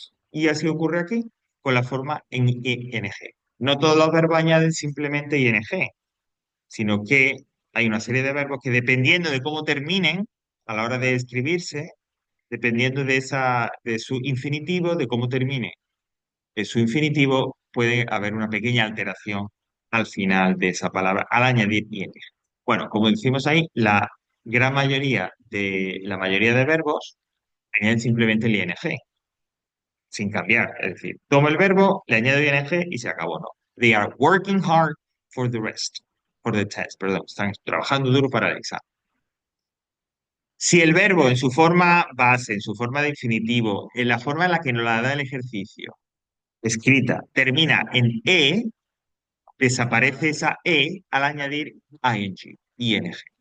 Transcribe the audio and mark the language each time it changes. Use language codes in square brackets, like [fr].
[es] Y así ocurre aquí con la forma en ing. No todos los verbos añaden simplemente ing, sino que hay una serie de verbos que dependiendo de cómo terminen a la hora de escribirse, dependiendo de su infinitivo, de cómo termine su infinitivo, puede haber una pequeña alteración al final de esa palabra al añadir ing. Bueno, como decimos ahí, la mayoría de verbos añaden simplemente el ing, sin cambiar. Es decir, tomo el verbo, le añado ing y se acabó, ¿no? [en] They are working hard for the test, [es] perdón. Están trabajando duro para el examen. Si el verbo en su forma base, en su forma de infinitivo, en la forma en la que nos la da el ejercicio, escrita, termina en desaparece esa al añadir ing.